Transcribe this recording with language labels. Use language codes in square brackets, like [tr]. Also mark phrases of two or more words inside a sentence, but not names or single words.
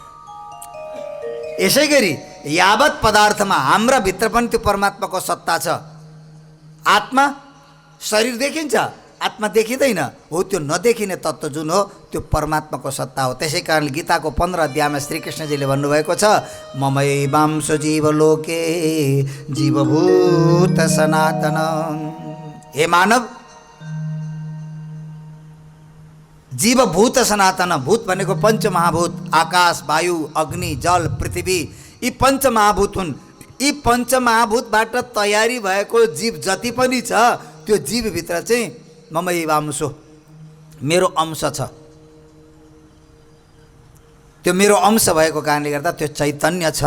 [ne] यसै गरी यावत पदार्थमा हाम्रा भित्र पनि त्यो परमात्माको सत्ता छ। आत्मा, शरीर देखिन्छ, आत्मा देखिँदैन। हो, त्यो नदेखिने तत्त्व जुन हो त्यो परमात्माको सत्ता हो। त्यसै कारण गीताको 15 अध्यायमा श्रीकृष्णजीले भन्नुभएको छ, [sa] ममैवांसो जीवलोके जीवभूत सनातन। [ne] हे मानव, [sa] जीवभूत सनातन, [ne] भूत भनेको पञ्चमहाभूत, आकाश, वायु, अग्नि, जल, पृथ्वी, यी पञ्चमहाभूत हुन्। यी पञ्चमहाभूतबाट तयारी भएको जीव जति पनि छ त्यो जीवभित्र चाहिँ ममैवांसो, मेरो अंश छ। त्यो मेरो अंश भएको कारणले गर्दा त्यो चैतन्य छ।